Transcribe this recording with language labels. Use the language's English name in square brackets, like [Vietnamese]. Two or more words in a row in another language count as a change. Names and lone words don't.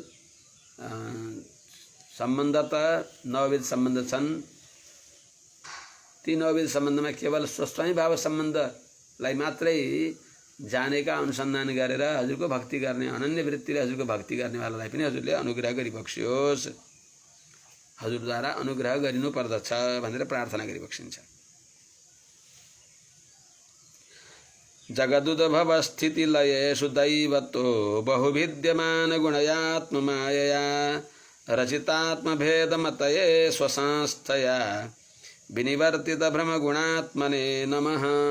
[Nepali] सम्बन्ध त नवविध सम्बन्ध छन्, ती नवविध सम्बन्धमा केवल स्वस्वामी भाव सम्बन्धलाई मात्रै जानेका अनुसन्धान गरेर हजुरको भक्ति गर्ने अनन्य वृत्तिले हजुरको भक्ति गर्नेवालालाई पनि हजुरले अनुग्रह गरिबक्स्योस्, हजुरद्वारा अनुग्रह गरिनु पर्दछ भनेर प्रार्थना गरिबक्सिन्छ। [Sanskrit] जगदुद्भव स्थिति लयेषु दैवतो बहुविद्यमान गुणयात्ममायया रचितात्मभेदमतये स्वसंस्थया विनिवर्तित भ्रमगुणात्मने नमः।